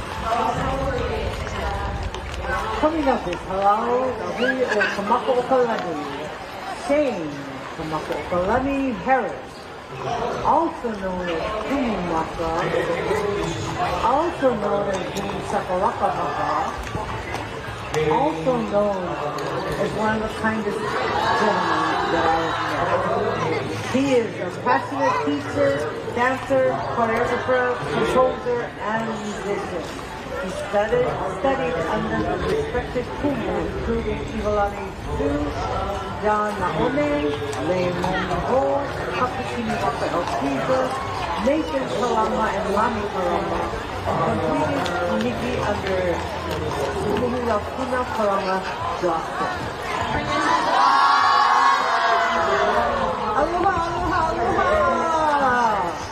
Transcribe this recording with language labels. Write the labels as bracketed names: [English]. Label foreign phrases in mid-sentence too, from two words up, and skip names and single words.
[English] Coming up is halau, hui o Kamakaʻokalani, Shane, Kamakaʻokalani Harris, also known as Kumumaka, also known as Sakalaka, also known as one of the kindest gentlemen that I have met. He is a passionate teacher, dancer, choreographer, composer, and musician. He studied under the respected kumu, including Ivalani Su, John Nahome, Leimon Ho, Kapukini Waka Elkiza, Nathan Kalama, and Lami Kalama, and completed Unigi under Hula Kuna Kalama Johnson. [Hawaiian] Aloha, aloha, aloha!